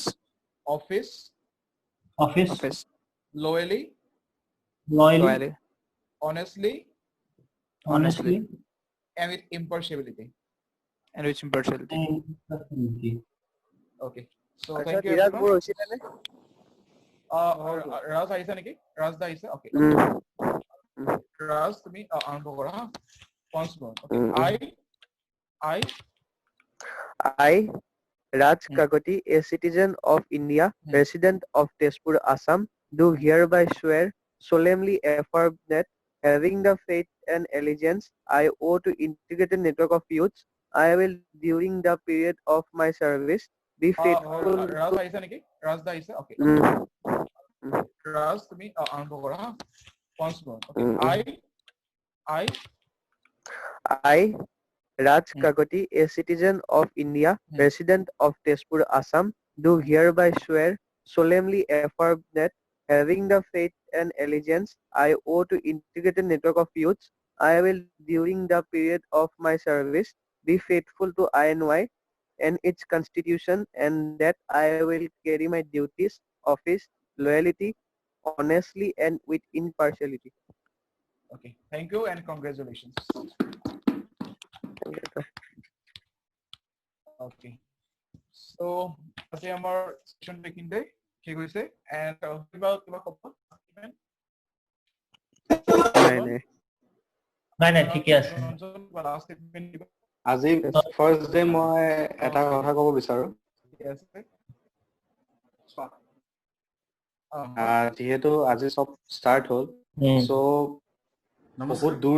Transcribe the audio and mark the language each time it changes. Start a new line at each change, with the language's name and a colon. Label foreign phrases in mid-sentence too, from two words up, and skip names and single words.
English: duties office office loyally loyally honestly honestly and with impartiality and with impartiality and personality. okay so
Assamese: আচ্ছা
English: thank you বিৰাজ everyone.
Assamese: মোৰ হৈছিলে নে ৰাজ আহিছে নেকি ৰাজ দা আহিছে okay ৰাজ তুমি আৰম্ভ কৰা হা
English: once more okay I I, Raj Kakoti, a citizen of India, resident of Tezpur, Assam, do hereby swear solemnly affirm that having the faith and allegiance I owe to integrated network of youths, I will, during the period of my service, be faithful ৰাজ to
Assamese: আহিছে নেকি? ৰাজ দা আহিছে? Okay. ৰাজ তুমি আৰম্ভ কৰা হা।
English: Once more. Okay. I I, Raj Kakoti, a citizen of India, resident of Tezpur, Assam, do hereby swear solemnly affirm that having the faith and allegiance I owe to integrated network of youths, I will, during the period of my service, be faithful to INY and its constitution, and that I will carry my duties, office, loyalty, honestly and with impartiality. Okay. Thank you and congratulations. Okay.
Assamese: So আজি আমাৰ session এইখিনিতে শেষ হৈছে and কিবা খবৰ? নাই ঠিকে আছে। Last statement দিবা। আজি
English: first day
Assamese: মই এটা কথা ক'ব বিচাৰো। যিহেতু আজি চব ষ্টাৰ্ট হ'ল, চ' বহুত দূৰ